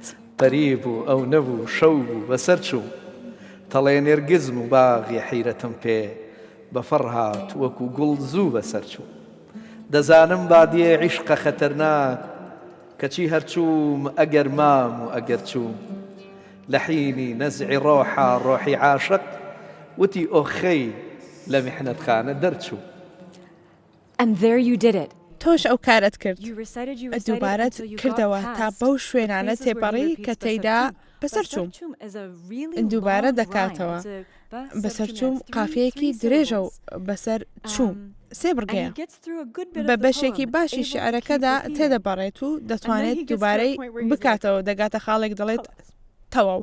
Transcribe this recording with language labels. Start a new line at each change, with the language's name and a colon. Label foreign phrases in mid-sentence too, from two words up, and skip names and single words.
Central Kurdish: پەریب و ئەو نەبوو شەو بوو بەسەر چوو تەڵێ نێرگزم و باغی حیرەتم پێ بەفەڕ هات وەکو گوڵ زوو بەسەر چوو دەزانم بادیێ عیشقە خەتەرناک کەچی هەرچووم ئەگەر مام و ئەگەر چووم لە حینی نەزعی ڕۆحە ڕۆحی عاشق وتی ئۆخەی لە میحنەتخانە دەرچوو.
English: And there you did it.
Central Kurdish: تۆش ئەو کارت کرد. دووبارەت کردەوە تا بەو شوێنانە تێپەڕی کە تێیدا بەسەر چووم. دووبارە دەکاتەوە. بەسەر چووم قافیەکی درێژە و بەسەر چووم. سێ بڕگەیە. بە بەشێکی باشی شعرەکەدا تێدەبەڕێت و دەتوانێت دووبارەی بکاتەوە دەگاتە خاڵێک دەڵێت تەواو.